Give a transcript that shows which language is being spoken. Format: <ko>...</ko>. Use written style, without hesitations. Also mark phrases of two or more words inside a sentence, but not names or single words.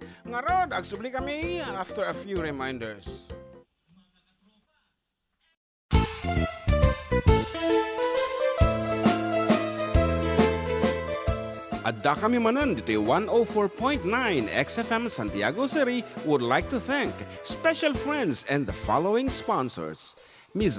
<ilo>Ngarod, agsubli kami</ilo> <en>after a few reminders.</en> <ilo>Adda kami Manen dito</ilo> <en>104.9 XFM Santiago City would like to thank special friends and the following sponsors. Ms.</en>